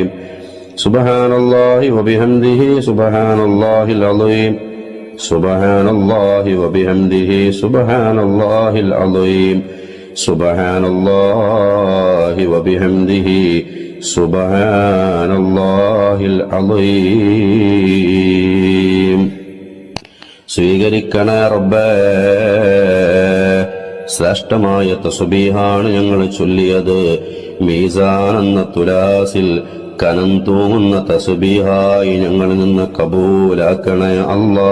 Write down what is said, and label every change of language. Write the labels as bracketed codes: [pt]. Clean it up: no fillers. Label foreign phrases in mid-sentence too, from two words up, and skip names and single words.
[ar] سبحان الله وبحمده سبحان الله العظيم. سبحان الله وبحمده سبحان الله العظيم. سبحان الله وبحمده سبحان الله العظيم. [ml] സ്വീകരിക്കണേ റബ്ബേ, ശ്രേഷ്ഠമായ തസ്ബീഹാണ് ഞങ്ങൾ ചൊല്ലിയത്. മീസാൻ എന്ന തുലാസിൽ കനം തൂങ്ങുന്ന തസ്ബീഹായി ഞങ്ങളിൽ നിന്ന് കബൂലാക്കണേ അല്ലാ.